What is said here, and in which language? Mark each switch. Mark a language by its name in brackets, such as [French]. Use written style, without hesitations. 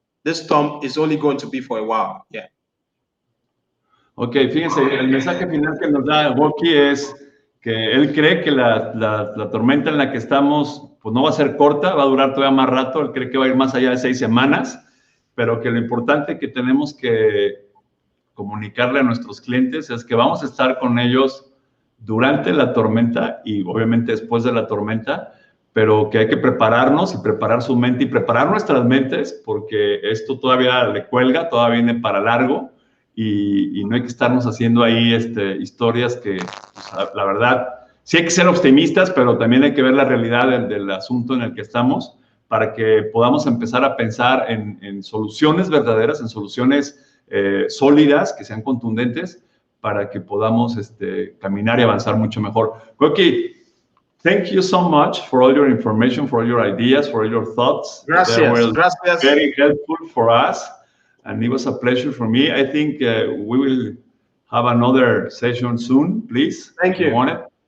[English] This storm is only going to be for a while. Yeah. [Spanish] Ok, fíjense, el mensaje final que nos da Goki es que él cree que la tormenta en la que estamos pues no va a ser corta, va a durar todavía más rato. Él cree que va a ir más allá de 6 semanas, pero que lo importante que tenemos que comunicarle a nuestros clientes es que vamos a estar con ellos durante la tormenta y obviamente después de la tormenta, pero que hay que prepararnos y preparar su mente y preparar nuestras mentes, porque esto todavía le cuelga, todavía viene para largo. Y no hay que estarnos haciendo ahí historias que, pues, la verdad, sí hay que ser optimistas, pero también hay que ver la realidad del asunto en el que estamos para que podamos empezar a pensar en soluciones verdaderas, en soluciones sólidas, que sean contundentes, para que podamos caminar y avanzar mucho mejor. [English] Goki, thank you so much for all your information, for all your ideas, for all your thoughts. [Spanish] Gracias. [English] They were [Spanish] Gracias. [English] very helpful for us. And it was a pleasure for me. I think we will have another session soon, please. Thank you. If you want it.